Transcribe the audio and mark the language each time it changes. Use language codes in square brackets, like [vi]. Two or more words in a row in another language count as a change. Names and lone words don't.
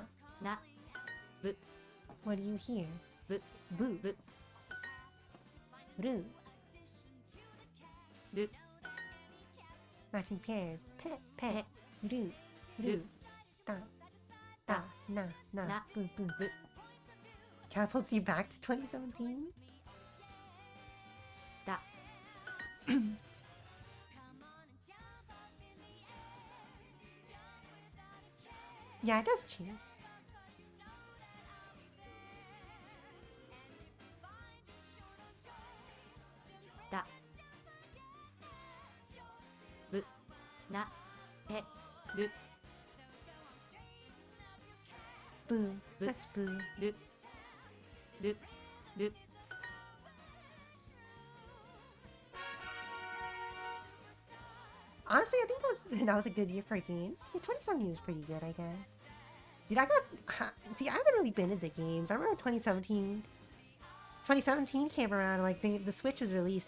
[en] Na. Bu. What do you hear? Bu. Boo. Bu. Ru. Ru. Matching pairs. Pet. Pet. Ru. Ru. Ru. Da. Da. Na. Na. Na. Boo. Boo. Bu. Catapults you back to 2017? Da. Yeah, it does change. Da. Bu. Na. Pe. Ru. Boo. Bu. That's boo. Ru. Ru. Ru. Honestly, I think that was a good year for games. 2017 was pretty good, I guess. Dude, see, I haven't really been into games. I remember 2017 came around, like the Switch was released.